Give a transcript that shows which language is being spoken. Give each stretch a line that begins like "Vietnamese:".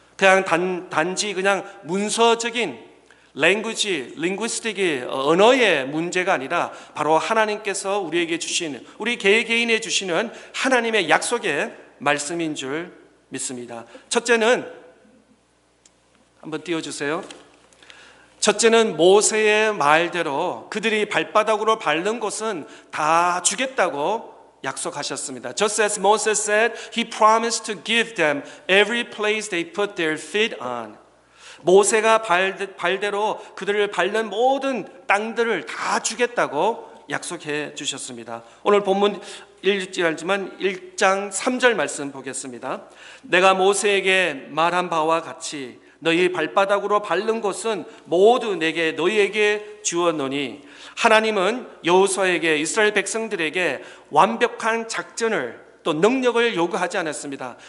Korean: 그냥 단지 그냥 문서적인 linguistic 언어의 문제가 아니라 바로 하나님께서 우리에게 주시는 우리 개개인에 주시는 하나님의 약속의 말씀인 줄 믿습니다. 첫째는 한번 띄워주세요. 첫째는 모세의 말대로 그들이 발바닥으로 밟는 곳은 다 주겠다고 약속하셨습니다.
English: Just as Moses said, he promised to give them every place they put their feet on.
Korean: 모세가 발대로 그들을 밟는 모든 땅들을 다 주겠다고 약속해 주셨습니다. 오늘 본문 읽지 않지만 1장 3절 말씀 보겠습니다. 내가 모세에게 말한 바와 같이 너희 발바닥으로 밟는 곳은 모두 내게 너희에게 주었노니 하나님은 여호수아에게 이스라엘 백성들에게 완벽한 작전을 또 능력을 요구하지 않았습니다.